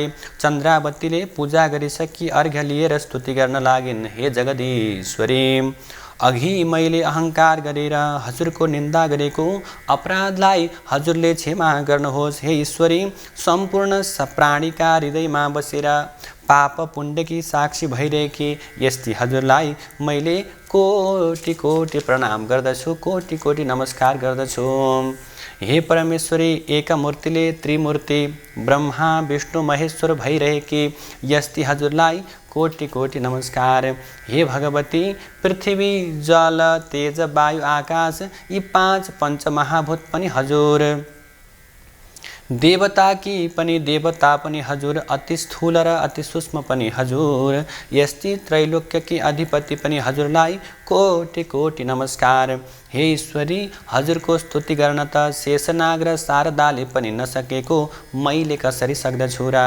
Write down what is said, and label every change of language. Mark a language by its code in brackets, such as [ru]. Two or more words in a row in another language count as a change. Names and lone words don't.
[ne] चन्द्रावतीले पूजा गरिसकी अर्घ्य लिएर स्तुति गर्न लागिन्, हे जगदीश्वरी, अघि मैले अहङ्कार गरेर हजुरको निन्दा गरेको अपराधलाई हजुरले क्षमा गर्नुहोस्। हे ईश्वरी, सम्पूर्ण प्राणीका हृदयमा बसेर पाप पुण्यकी साक्षी भइरहेकी यस्ती हजुरलाई मैले कोटि कोटि प्रणाम गर्दछु, कोटि कोटि नमस्कार गर्दछु। हे परमेश्वरी, एक मूर्तिले त्रिमूर्ति ब्रह्मा विष्णु महेश्वर भइरहेकी यस्ती हजुरलाई कोटि कोटि नमस्कार। हे भगवती, पृथ्वी जल तेज वायु आकाश यी 5 पञ्चमहाभूत पनि हजुर, देवताकी पनि देवता पनि हजुर, अति स्थूल र अति सूक्ष्म पनि हजुर, यस्ती त्रैलोक्यकी अधिपति पनि हजुरलाई कोटि कोटि नमस्कार। हे ईश्वरी, हजुरको स्तुति गर्न त शेषनाग र शारदाले पनि नसकेको मैले कसरी सक्दछु र?